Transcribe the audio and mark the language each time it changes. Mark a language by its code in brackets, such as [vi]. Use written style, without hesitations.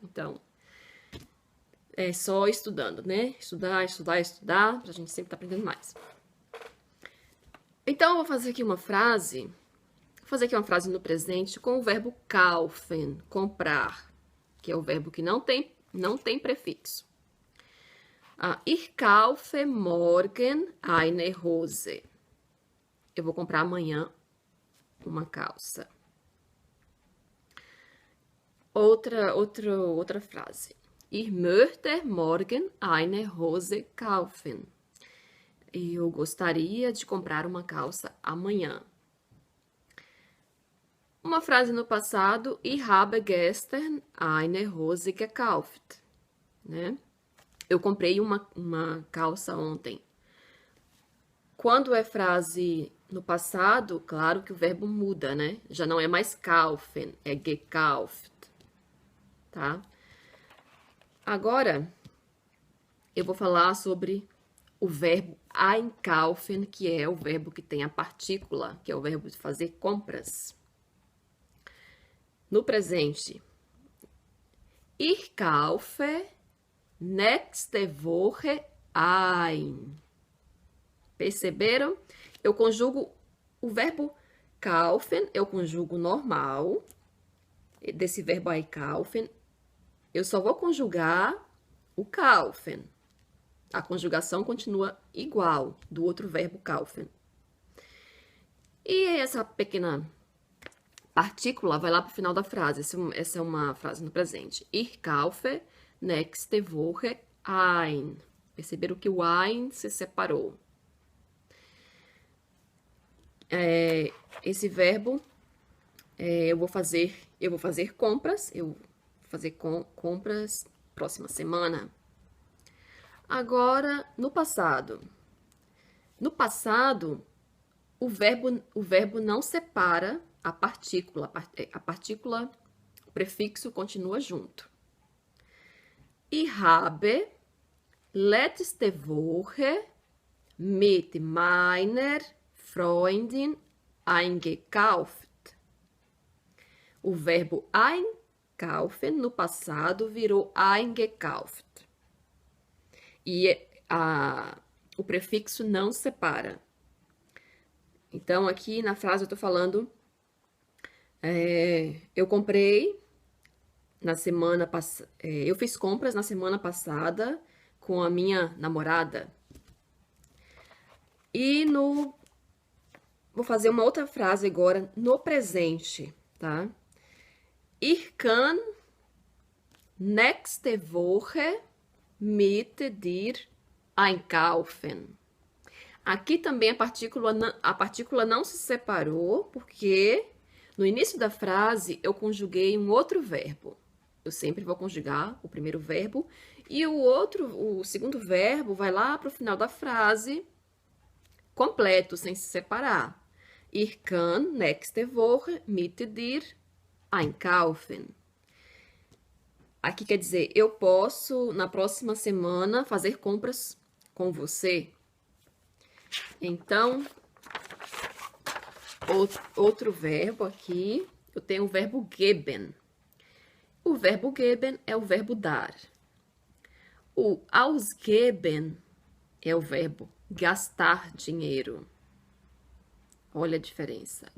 [pt] Então é só estudando, né? Estudar, pra gente sempre estar aprendendo mais. Então eu vou fazer aqui uma frase. Vou fazer aqui uma frase no presente com o verbo kaufen, comprar, que é o verbo que não tem prefixo. [de] Ich kaufe morgen eine Hose. [pt] Eu vou comprar amanhã uma calça. Outra frase. [de] Ich möchte morgen eine Hose kaufen. [pt] Eu gostaria de comprar uma calça amanhã. Uma frase no passado, [de] ich habe gestern eine Hose gekauft, [pt] né? Eu comprei uma calça ontem. Quando é frase no passado, claro que o verbo muda, né? Já não é mais kaufen, é gekauft, tá? Agora, eu vou falar sobre o verbo einkaufen, que é o verbo que tem a partícula, que é o verbo de fazer compras. No presente, [de] ich kaufe nächste Woche ein. [pt] Perceberam? Eu conjugo o verbo kaufen, eu conjugo normal, desse verbo einkaufen. Eu só vou conjugar o kaufen. A conjugação continua igual do outro verbo kaufen. E essa pequena partícula vai lá para o final da frase. Essa é uma frase no presente. [de] Ich kaufe nächste Woche ein. [pt] Perceberam que o ein se separou. Esse verbo Eu vou fazer compras, eu vou fazer compras próxima semana. Agora, no passado. No passado, o verbo não separa a partícula. A partícula, o prefixo continua junto. [de] Ich habe letzte Woche mit meiner Freundin eingekauft. [pt] O verbo einkaufen no passado virou eingekauft. E o prefixo não separa. Então, aqui na frase eu tô falando, eu comprei na semana passada, eu fiz compras na semana passada com a minha namorada. E vou fazer uma outra frase agora no presente, tá? [de] Ich kann nächste Woche mit dir einkaufen. [pt] Aqui também a partícula não se separou, porque no início da frase eu conjuguei um outro verbo. Eu sempre vou conjugar o primeiro verbo e o segundo verbo vai lá para o final da frase completo, sem se separar. [de] Ich kann nächste Woche mit dir einkaufen. [pt] Aqui quer dizer, eu posso, na próxima semana, fazer compras com você. Então, outro verbo aqui, eu tenho o verbo geben. O verbo geben é o verbo dar. O ausgeben é o verbo gastar dinheiro. Olha a diferença.